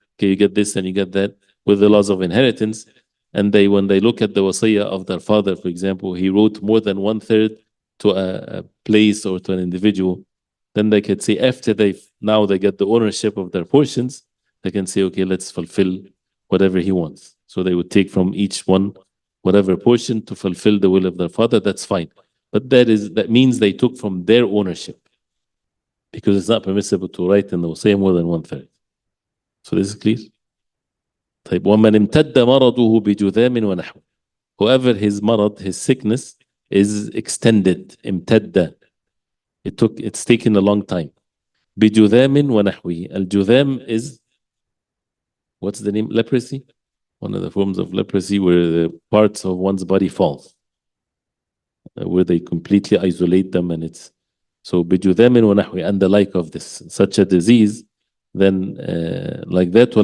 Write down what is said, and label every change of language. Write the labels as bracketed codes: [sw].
[en] Okay, you get this and you get that with the laws of inheritance. And when they look at the wasiyah of their father, for example, he wrote more than 1/3 to a place or to an individual, then they could say after they get the ownership of their portions, they can say, okay, let's fulfill whatever he wants. So they would take from each one whatever portion to fulfill the will of their father. That's fine. But that means they took from their ownership, because it's not permissible to write in the wasiyah more than 1/3. So this is clear. [ar] طيب ومن امتد مرضه بجذام ونحو. [en] Whoever his sickness is extended, امتد, it's taken a long time. [ar] بجذام ونحوه. [en] الجذام is, what's the name? Leprosy. One of the forms of leprosy where the parts of one's body falls, where they completely isolate them, and it's so [ar] بجذام ونحوه, [en] and the like of this, such a disease, then like that.